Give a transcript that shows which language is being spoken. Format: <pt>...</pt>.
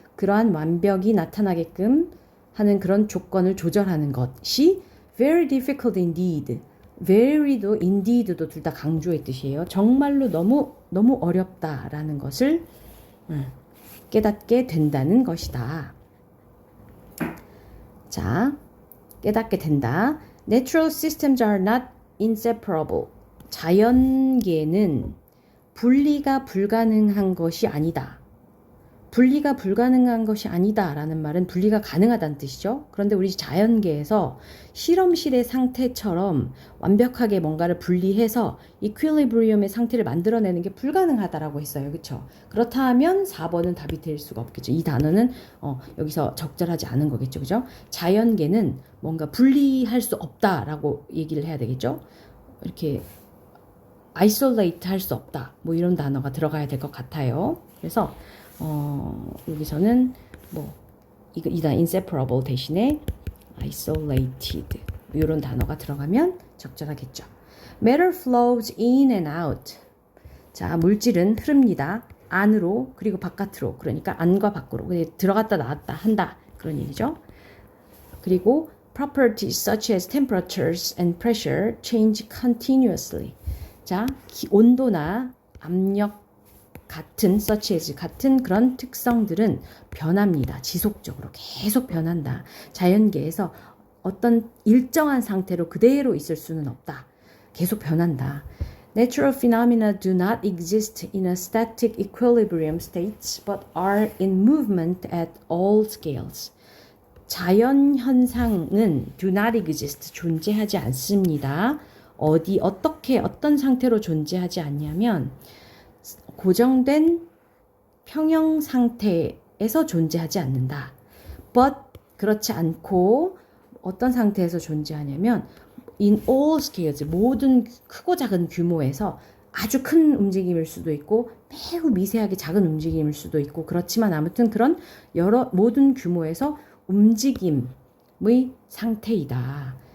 <ko>그러한 완벽이 나타나게끔 하는 그런 조건을 조절하는 것이</ko> <en>very difficult indeed</en> <ko>very도 indeed도 둘 다 강조의 뜻이에요. 정말로 너무 어렵다라는 것을 깨닫게 된다는 것이다. 자, 깨닫게 된다.</ko> <en>Natural systems are not inseparable.</en> <ko>자연계는 분리가 불가능한 것이 아니다. 분리가 불가능한 것이 아니다라는 말은 분리가 가능하다는 뜻이죠. 그런데 우리 자연계에서 실험실의 상태처럼 완벽하게 뭔가를 분리해서 이퀄리브리엄의 상태를 만들어내는 게 불가능하다라고 했어요. 그렇죠? 그렇다면 4번은 답이 될 수가 없겠죠. 이 단어는 여기서 적절하지 않은 거겠죠. 그죠? 자연계는 뭔가 분리할 수 없다라고 얘기를 해야 되겠죠. 이렇게 isolate 할 수 없다. 뭐 이런 단어가 들어가야 될 것 같아요. 그래서 여기서는 이단 inseparable 대신에 isolated 이런 단어가 들어가면 적절하겠죠.</ko> <en>Matter flows in and out.</en> <ko>자, 물질은 흐릅니다. 안으로 그리고 바깥으로. 그러니까 안과 밖으로. 들어갔다 나왔다 한다. 그런 얘기죠. 그리고</ko> <en>properties such as temperatures and pressure change continuously.</en> <ko>자, 온도나 압력 같은 such as 같은 그런 특성들은 변합니다. 지속적으로 계속 변한다. 자연계에서 어떤 일정한 상태로 그대로 있을 수는 없다. 계속 변한다.</ko> <en>Natural phenomena do not exist in a static equilibrium states but are in movement at all scales.</en> <ko>자연 현상은</ko> <en>do not exist</en> <ko>존재하지 않습니다. 어떻게 어떤 상태로 존재하지 않냐면 고정된 평형 상태에서 존재하지 않는다. But 그렇지 않고 어떤 상태에서 존재하냐면</ko> <en>in all scales</en> <ko>모든 크고 작은 규모에서 아주 큰 움직임일 수도 있고 매우 미세하게 작은 움직임일 수도 있고 그렇지만 아무튼 그런 모든 규모에서 움직임의 상태이다.</ko>